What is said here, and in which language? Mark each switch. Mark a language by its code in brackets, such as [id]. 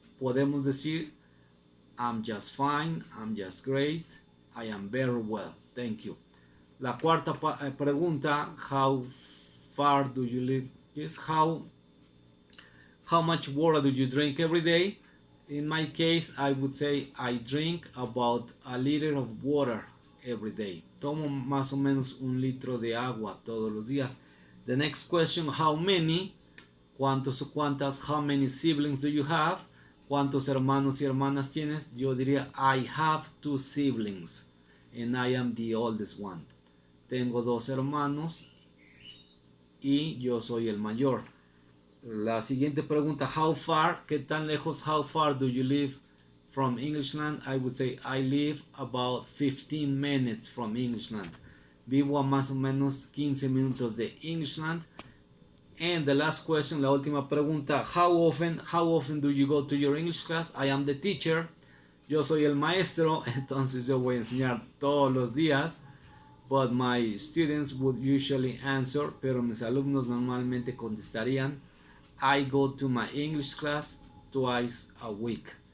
[es] Podemos decir [en] I'm just fine, I'm just great, I am very well, thank you. [es] La cuarta pregunta, [en] how far do you live? Is how much water do you drink every day? In my case, I would say I drink about a liter of water every day. [es] Tomo más o menos 1 litro de agua todos los días. [en] The next question, how many? [es] ¿Cuántos o cuántas? [en] How many siblings do you have? [es] ¿Cuántos hermanos y hermanas tienes? Yo diría [en] I have 2 siblings and I am the oldest one. [es] Tengo 2 hermanos y yo soy el mayor. La siguiente pregunta, [en] how far, [es] ¿qué tan lejos? [en] How far do you live from Englishland? I would say I live about 15 minutes from Englishland. [es] Vivo a más o menos 15 minutos de Englishland. [en] And the last question, [es] la última pregunta, [en] how often do you go to your English class? I am the teacher. [es] Yo soy el maestro, entonces yo voy a enseñar todos los días. [en] But my students would usually answer, [es] pero mis alumnos normalmente contestarían, [en] I go to my English class twice a week.